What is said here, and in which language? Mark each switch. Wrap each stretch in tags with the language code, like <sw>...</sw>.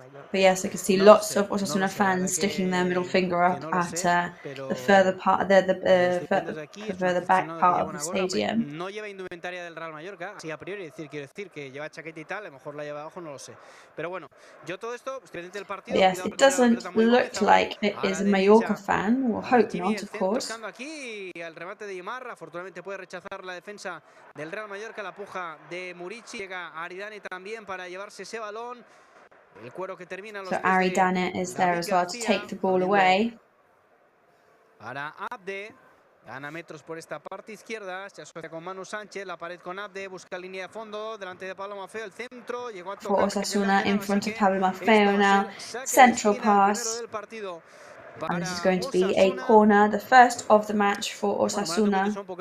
<en>But yes, I can see lots of Osasuna fans sticking their middle finger up at the further part, the further back part of the stadium.</en> <es>No lleva indumentaria del Real Mallorca, así a priori, quiero decir que lleva chaqueta y tal, a lo mejor la lleva abajo, no lo sé. Pero bueno, yo todo esto, estoy pendiente del partido.</es> <en>Yes, it doesn't look like it is a Mallorca fan. We'll hope not, of course.</en> <es>Aquí el remate de Imarra, afortunadamente puede rechazar la defensa del Real Mallorca, la puja de Murici, llega Aridane también para llevarse ese balón, el cuero que termina los</es> <en>so Aridane is there as well to take the ball away.</en> <es>Para Abde, gana metros por esta parte izquierda, se asocia con Manu Sánchez, la pared con Abde, busca línea de fondo, delante de Pablo Maffeo, el centro, llegó a tocar.</es> <en>For Osasuna in front of Pablo Maffeo now, central pass. And this is going to be a corner, the first of the match for Osasuna.</en>